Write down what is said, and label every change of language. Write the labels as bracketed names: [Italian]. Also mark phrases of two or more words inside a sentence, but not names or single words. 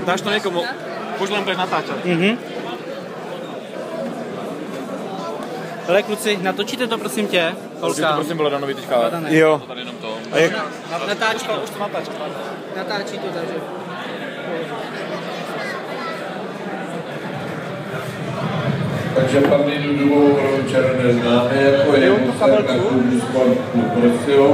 [Slovak] dáš to niekomu, už len budeš natáčať. [Czech] Ale kluci, natočíte to prosím tě, Holka. To prosím bylo danový teďka. Jo. Tady jenom to. Natáčí to. Už to natáčí. Natáčí to, takže. Takže paní Dudovou Černé známe jako režisérka klubu Sport Klub Prostějov.